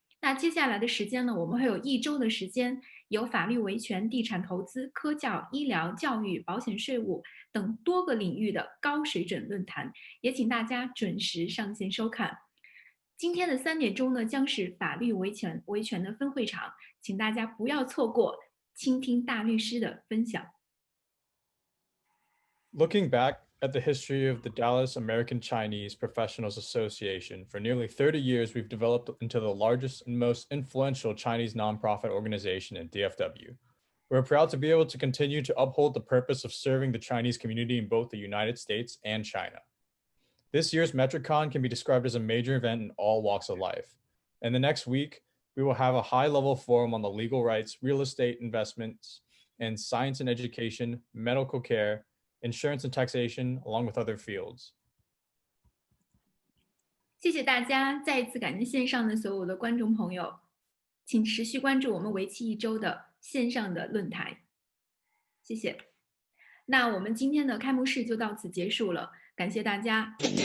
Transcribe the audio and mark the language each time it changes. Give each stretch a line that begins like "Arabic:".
Chinese: 那接下来的时间呢，我们会有1周的时间，有法律维权、地产投资、科教、医疗、教育、保险、税务等多个领域的高水准论坛，也请大家准时上线收看。今天的3点钟呢，将是法律维权的分会场，请大家不要错过，倾听大律师的分享。
English: Looking back at the history of the Dallas American Chinese Professionals Association, for nearly 30 years, we've developed into the largest and most influential Chinese nonprofit organization in DFW. We're proud to be able to continue to uphold the purpose of serving the Chinese community in both the United States and China. This year's MetroCon can be described as a major event in all walks of life. And the next week, we will have a high-level forum on the legal rights, real estate investments, and science and education, medical care, insurance and taxation, along with other fields.
Chinese: 谢谢大家，再一次感谢线上的所有的观众朋友，请持续关注我们为期1周的线上的论坛。谢谢。那我们今天的开幕式就到此结束了，感谢大家。